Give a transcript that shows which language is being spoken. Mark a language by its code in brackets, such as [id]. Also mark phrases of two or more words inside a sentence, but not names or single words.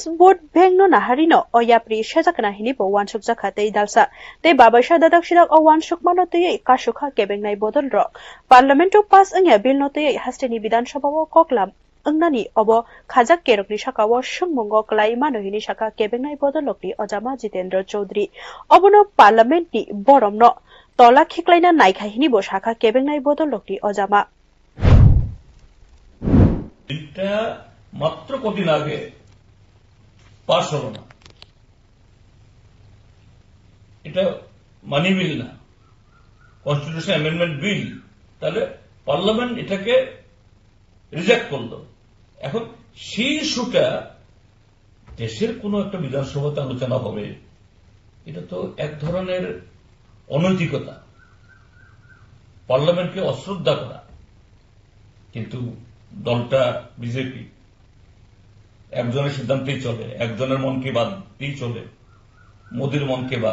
[trp] Board bengno naharino o yapri shajakna hini bo wansuk jaka tei dalsa tei babaisha dadak sidak o wansuk mano tei kasukha kebengnai bodol ro Parlamento pass angya bill no tei hasteni Bidan Sabha o koklam angnani obo khajak kerokni sakawo sungmungo klai mano hini saka kebengnai bodolokni Ojama Jitendra Chaudhary obono Parliament ni boromno tola khiklaina naikha hini bo saka kebengnai bodolokni Ojama [bn] এটা মাত্র কদিন আগে পাস হলো না এটা [en] money bill [bn] না কনস্টিটিউশন [en] amendment bill [bn] তাহলে পার্লামেন্ট এটাকে রিজেক্ট করলো এখন সেই ইস্যুটা দেশের কোন একটা বিধানসভাতে আলোচনা হবে এটা তো এক ধরনের অনৈতিকতা পার্লামেন্টকে অশ্রদ্ধা করা কিন্তু দলটা বিজেপি একজনের সিদ্ধান্তেই চলে একজনের মনকে বাদ দিয়ে চলে মোদির মনকে